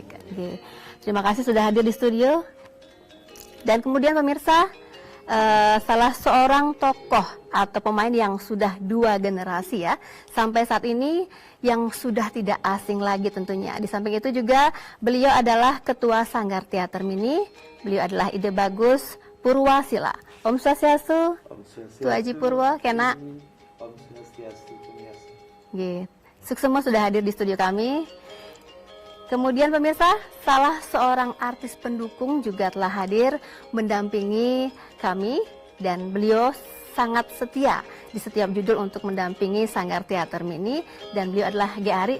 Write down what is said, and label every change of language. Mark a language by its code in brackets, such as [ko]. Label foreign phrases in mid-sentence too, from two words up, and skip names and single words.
[id] Terima kasih sudah hadir di studio. Dan kemudian pemirsa, salah seorang tokoh atau pemain yang sudah dua generasi ya sampai saat ini yang sudah tidak asing lagi tentunya. Di samping itu juga beliau adalah ketua Sanggar Teater Mini. Beliau adalah Ide Bagus Purwasila. [ban] Om Swastiastu, Tu Haji Purwa Kena. Om Swastiastu. [id] Suksema sudah hadir di studio kami. Kemudian pemirsa, salah seorang artis pendukung juga telah hadir mendampingi kami dan beliau sangat setia di setiap judul untuk mendampingi Sanggar Teater Mini dan beliau adalah Geari.